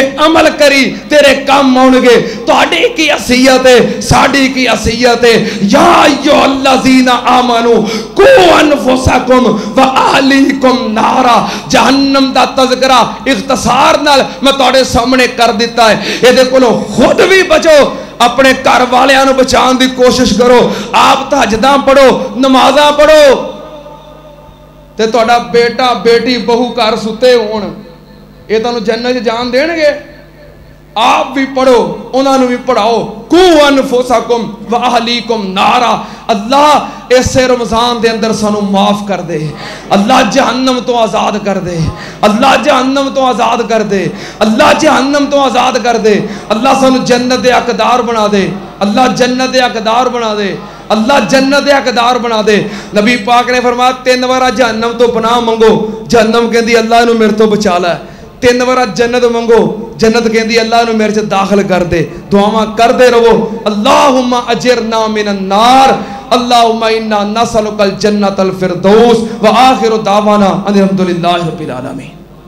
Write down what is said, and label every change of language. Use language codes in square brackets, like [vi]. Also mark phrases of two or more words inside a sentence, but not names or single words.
[pa] عمل کری تیرے کام آن گے تہاڈی کی وصیت ہے ساڈی کی وصیت ہے [ar] یا ایھا الذین آمنو قوا انفسکم واہلیکم نارا [pa] جہنم دا تذکرہ اختصار نال میں تہاڈے سامنے کر دیتا ہے یہ کولوں خود بھی بچو اپنے گھر والیاں نو بچان دی کوشش کرو آپ تہجداں پڑھو نمازاں پڑھو تے تہاڈا بیٹا بیٹی بہو گھر ستے ہون یہ تانوں جنت جان دین گے آپ بھی پڑھو انہاں نو بھی پڑھاؤ [ar] قوا انفسکم واہلیکم نارا [pa] اللہ ایسے رمضان دے اندر سانو معاف کر دے اللہ [ar] جہنم تو آزاد کر دے اللہ جہنم تو آزاد کر دے اللہ [pa] جہنم تو آزاد کر دے اللہ سانو جنت دے حقدار بنا دے اللہ جنت دے حقدار بنا دے اللہ جنت دے حقدار بنا دے نبی پاک نے فرمایا 3 بار جہنم تو پناہ منگو جہنم کہندی اللہ نو میرے تو بچا لے 3 بار جنت منگو جنت کہندی اللہ نو میرے چ داخل کر دے دعاواں کر دے رہو [ar] اللہم اجرنا من النار اللہم انا نسألک الجنت الفردوس وآخر دعوانا الحمدللہ رب العالمین